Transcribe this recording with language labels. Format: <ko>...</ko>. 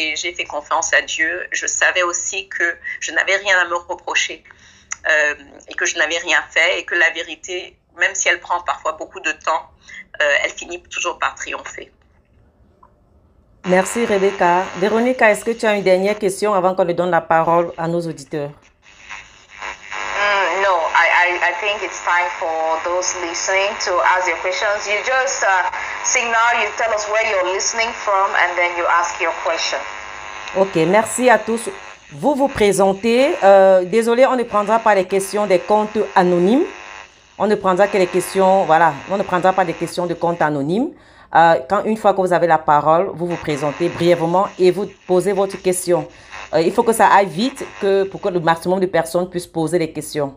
<fr>Et j'ai fait confiance à Dieu. Je savais aussi que je n'avais rien à me reprocher. Et que je n'avais rien fait. Et que la vérité, même si elle prend parfois beaucoup de temps, elle finit toujours par triompher. Merci Rebecca. Véronica, est-ce que tu as une dernière question avant qu'on ne donne la parole à nos auditeurs?</fr> <en>No, I think it's time for those listening to ask your questions. You just signal, you tell us where you're listening from and then you ask your question.</en> <fr>Ok, merci à tous. Vous vous présentez. Désolé, on ne prendra pas les questions des comptes anonymes. On ne prendra que les questions, voilà, on ne prendra pas des questions de comptes anonymes. Une fois que vous avez la parole, vous vous présentez brièvement et vous posez votre question. Il faut que ça aille vite pour que le maximum de personnes puissent poser les questions.</fr>